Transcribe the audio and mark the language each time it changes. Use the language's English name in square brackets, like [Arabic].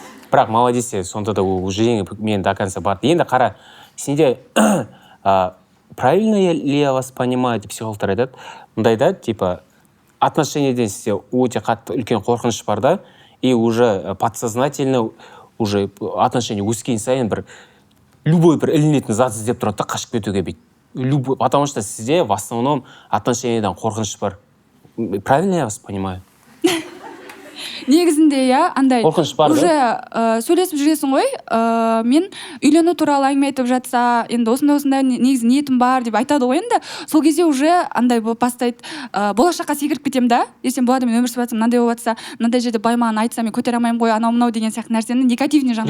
[Kazakh] Бірақ молодец, сонда да уже мен до конца барды. Енді қара, сенде [Russian] правильно ли я вас понимаю [Kazakh] деп психологтар айтады. Мұндай да, типа отношениеден сізде өте қатты үлкен қорқыныш бар да, [Russian] и уже подсознательно уже [Kazakh] отношение өскен сайын бір любой бір ілінетін зат іздеп тұрады да қашып кетуге бүйтіп. [Russian] Потому что [Kazakh] сізде [Russian] в основном [Kazakh] отношениеден қорқыныш бар. [Russian] Правильно я вас понимаю? [Kazakh] Негізінде андай уже сөйлесіп жүресің ғой, мен үйлену туралы әңгіме айтып жатса, енді осындай негізі ниетім бар деп айтады ғой, енді сол кезде уже андай болып бастайды, болашаққа секіріп кетемін да, ертең бұл адаммен өмір сүріп жатсам, мынандай болып жатса, мынандай жерде бай маған айтса, мен көтере алмаймын ғой, анау-мынау деген сияқты нәрсені [Russian] негативный [Kazakh] жағына.